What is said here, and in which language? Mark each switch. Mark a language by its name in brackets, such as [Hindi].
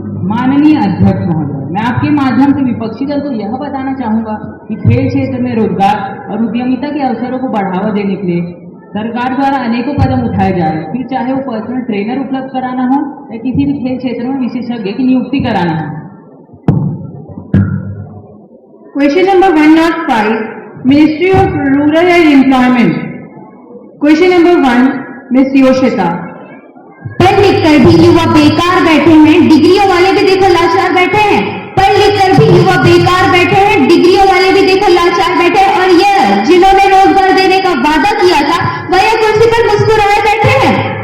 [Hindi] माननीय अध्यक्ष महोदय, मैं आपके माध्यम से विपक्षी दल को यह बताना चाहूंगा कि खेल क्षेत्र में रोजगार और उद्यमिता के अवसरों को बढ़ावा देने के लिए सरकार द्वारा अनेकों कदम उठाए जा रहे हैं, फिर चाहे वो पर्सनल ट्रेनर उपलब्ध कराना हो या किसी भी खेल क्षेत्र में विशेषज्ञ की नियुक्ति कराना हो। [English] Question number 105, Ministry of Rural and Employment. Question number 1, Miss Yoshita. [Hindi] पढ़ लिख कर भी युवा बेकार बैठे हैं, डिग्रियों वाले भी देखो लाचार बैठे हैं। पढ़ लिख कर भी युवा बेकार बैठे हैं, डिग्रियों वाले भी देखो लाचार बैठे हैं, और ये जिन्होंने रोजगार देने का वादा किया था वह कुर्सी पर मुस्कुराए बैठे हैं।